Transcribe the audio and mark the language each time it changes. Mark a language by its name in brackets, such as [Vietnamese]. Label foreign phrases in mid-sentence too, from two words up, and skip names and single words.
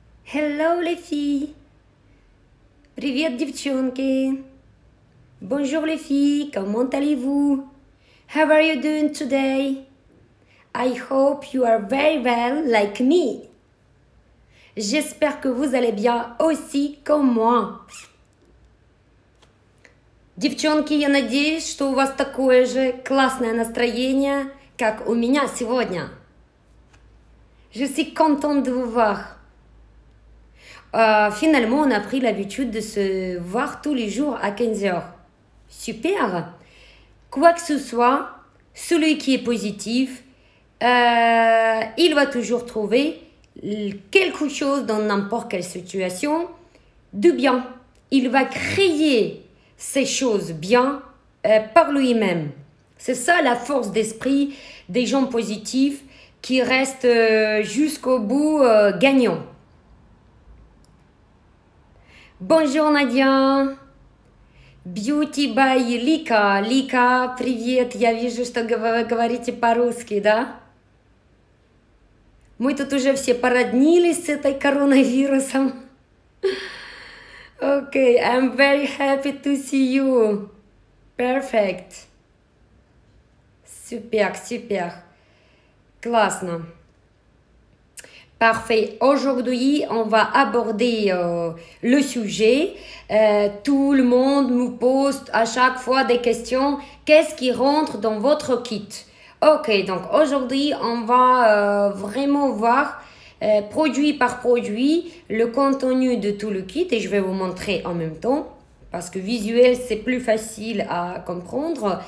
[French] Hello les filles. [Russian] Привет, девчонки. [French] Bonjour les filles, comment allez-vous? [English] How are you doing today? I hope you are very well like me. [French] J'espère que vous allez bien aussi comme moi. [Russian] Девчонки, я надеюсь, что у вас такое же классное настроение, как у меня сегодня. [French] Je suis contente de vous voir. Finalement, on a pris l'habitude de se voir tous les jours à 15h. Super. Quoi que ce soit, celui qui est positif, il va toujours trouver quelque chose dans n'importe quelle situation de bien. Il va créer ces choses bien par lui-même. C'est ça la force d'esprit des gens positifs qui restent jusqu'au bout gagnants. Bonjour Надя. [Russian] Beauty by Лика. Лика, привет. Я вижу, что вы говорите по-русски, да? Мы тут уже все породнились с этой коронавирусом. [English] Okay, I'm very happy to see you. Perfect. Super, super. [Russian] Классно. [French] Parfait. Aujourd'hui, on va aborder le sujet. Tout le monde me pose à chaque fois des questions. Qu'est-ce qui rentre dans votre kit? Ok, donc aujourd'hui, on va vraiment voir produit par produit le contenu de tout le kit et je vais vous montrer en même temps parce que visuel, c'est plus facile à comprendre.